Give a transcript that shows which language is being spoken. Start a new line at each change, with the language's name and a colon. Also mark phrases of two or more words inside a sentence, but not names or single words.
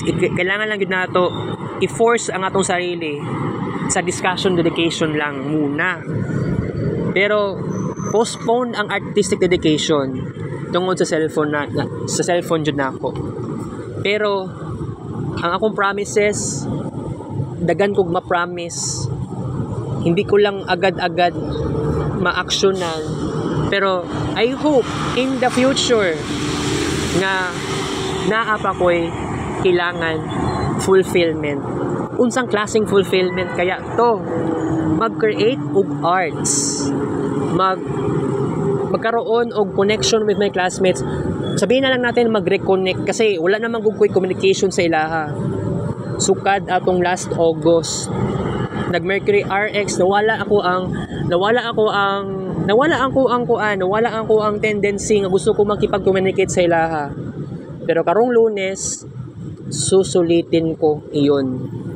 Cebuano: Kailangan lang gyud nato i-force ang atong sarili sa
English: discussion dedication
Cebuano: lang muna. Pero postpone ang
English: artistic dedication
Cebuano: tungod sa cellphone jud nako. Pero ang akong promises dagan kog ma-promise,
Filipino: hindi ko lang agad-agad ma-actionan.
Cebuano: Pero
English: I hope in the future
Cebuano: nga naa pa ko'y kailangan fulfillment. Unsang klaseng fulfillment kaya to? Mag-create og arts, magkaroon og connection
English: with my classmates.
Filipino: Sabihin na lang natin mag-reconnect kasi wala namang gugkoy communication
Cebuano: sa ilaha. Sukad atong last August nag-Mercury RX, nawala ako ang tendency nga gusto ko makipag-communicate sa ilaha.
Filipino: Pero
Cebuano: karong Lunes
Filipino: susulitin ko iyon.